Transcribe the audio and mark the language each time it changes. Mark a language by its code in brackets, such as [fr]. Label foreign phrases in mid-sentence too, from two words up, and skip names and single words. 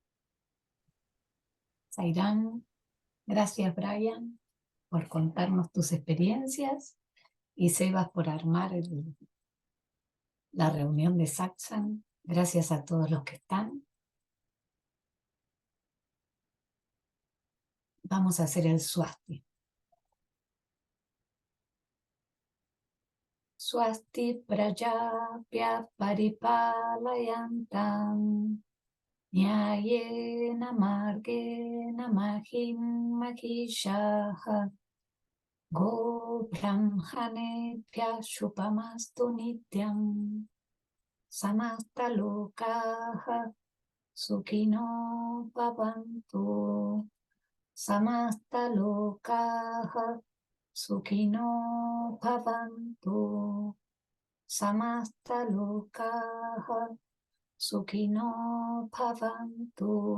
[es] Zairán, gracias Brian por contarnos tus experiencias y Sebas por armar la reunión de Saxon. Gracias a todos los que están. Vamos a hacer el swasti. [sa] Swasti prajapya paripalayantam nyayena margena mahim mahishaha go brahmanebhya shubhamastu nityam samasta lokaha sukino bhavantu samasta lokaha sukino bhavantu samasta lokaha sukino bhavantu.